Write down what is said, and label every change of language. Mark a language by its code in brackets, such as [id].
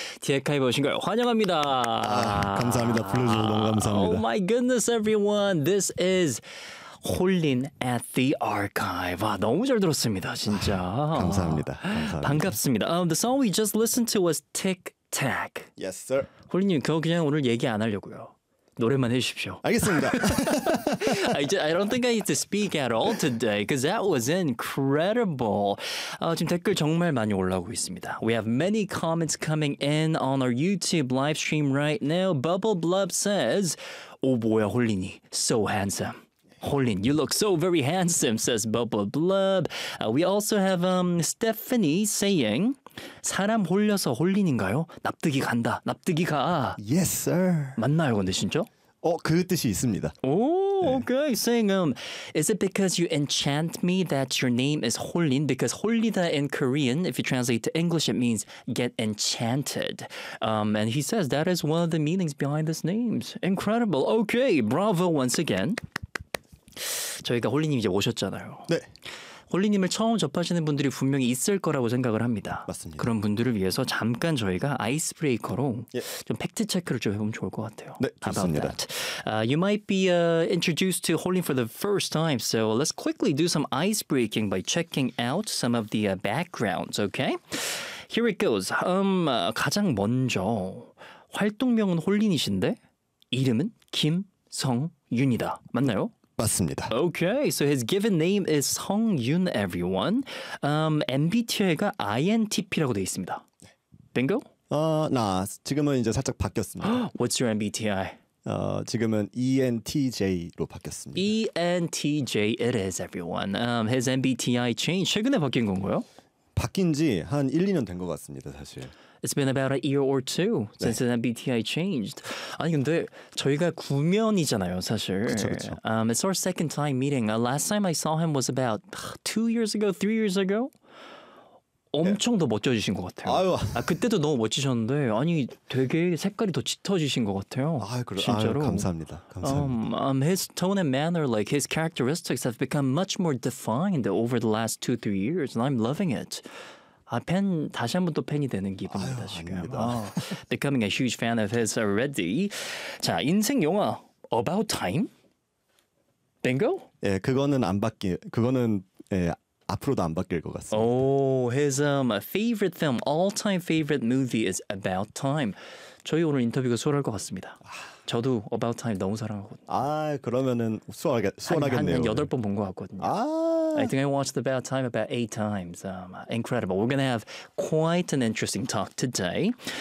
[ko] 디에카이 보신 걸 환영합니다. 아, 감사합니다. 불러주셔서 너무 감사합니다. [en] Oh my goodness, everyone. This is Hollin at the Archive. [ko] 와, 너무 잘 들었습니다, 진짜. 감사합니다. 감사합니다. 반갑습니다. [en] The song we just listened to was Tic Tac. Yes, sir. [ko] 홀린님, 그거 그냥 오늘 얘기 안 하려고요. 노래만 해주십시오. 알겠습니다. [en] I don't think I need to speak at all today because that was incredible. [ko] 지금 댓글 정말 많이 올라오고 있습니다. [en] We have many comments coming in on our YouTube live stream right now. Bubble Blub says, [ko] 오 뭐야 홀린이, [en] so handsome. Hollin, you look so very handsome, says Bubble Blub. We also have Stephanie saying, [ko] 사람 홀려서 홀린인가요? 납득이 간다, 납득이 가. Yes, sir. 맞나요, 근데 진짜? 그 뜻이 있습니다. [en] Okay. Saying, is it because you enchant me that your name is Hollin? Because Hollida in Korean, if you translate to English, it means get enchanted. And he says that is one of the meanings behind this name. Incredible. Okay, bravo once again. [ko] 저희가 홀리님 이제 오셨잖아요. 네. 홀리님을 처음 접하시는 분들이 분명히 있을 거라고 생각을 합니다. 맞습니다. 그런 분들을 위해서 잠깐 저희가 아이스브레이커로 좀 팩트 체크를 좀 해보면 좋을 것 같아요. 네, 좋습니다. [en] You might be introduced to Hollin for the first time, so let's quickly do some icebreaking by checking out some of the backgrounds, okay? Here it goes. [ko] 가장 먼저 활동명은 홀린이신데 이름은 김성윤이다. 맞나요? 맞습니다. [en] Okay, so his given name is Song Yun, everyone. [ko] MBTI가 INTP라고 되어 있습니다. 네. Bingo? 지금은 이제 살짝 바뀌었습니다. [en] What's your MBTI? [ko] 지금은 ENTJ로 바뀌었습니다. [en] ENTJ it is, everyone. His MBTI change [ko] 최근에 바뀐 건가요? 바뀐 지 한 1, 2년 된 것 같습니다, 사실. [en] It's been about a year or two since 네. MBTI changed. [ko] 아니 근데 저희가 구면이잖아요, 사실. 그렇죠. [en] It's our second time meeting. Last time I saw him was about 2 years ago, 3 years ago. [ko] 엄청 네. 더 멋져지신 것 같아요. 아유. 아 그때도 너무 멋지셨는데 아니 되게 색깔이 더 짙어지신 것 같아요. 아 그래요. 감사합니다. 감사합니다. [en] His tone and manner, like his characteristics, have become much more defined over the last 2, 3 years, and I'm loving it. [ko] 아, 팬, 다시 한 번 또 팬이 되는 기분이다, 아유, 지금. 아닙니다. [en] Becoming a huge fan of his already. [ko] 자, 인생 영화, [en] About Time? Bingo? [ko] 예, 그거는 안 바뀌, 그거는 예, 앞으로도 안 바뀔 것 같습니다. [en] Oh, his favorite film, all-time favorite movie is About Time. [ko] 저희 오늘 인터뷰가 수월할 것 같습니다. 저도 About Time 너무 사랑하거든요. 아, 그러면은 수월하겠네요. 한 8번 본 것 같거든요. 아! [en] I think I watched About Time about 8 times. Incredible. We're going to have quite an interesting talk today.